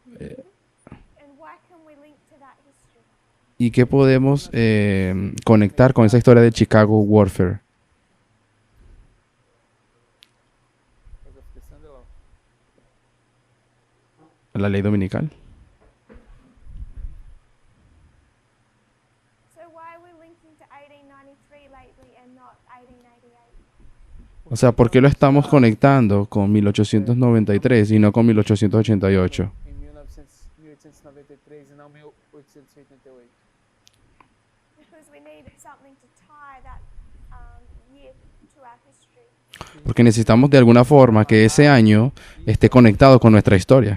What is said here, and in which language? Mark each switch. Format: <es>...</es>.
<en>And why can we link to that history?</en> <es>¿Y qué podemos conectar con esa historia de Chicago Warfare? La ley dominical.</es> <en>So why are we linking to 1893 lately and not 1888?</en> <es>O sea, ¿por qué lo estamos conectando con 1893 y no con 1888?</es> <pt>Em 1893 e não 1888.</pt> <en>Because we need something to tie that year to our history.</en> <es>Porque necesitamos de alguna forma que ese año esté conectado con nuestra historia.</es>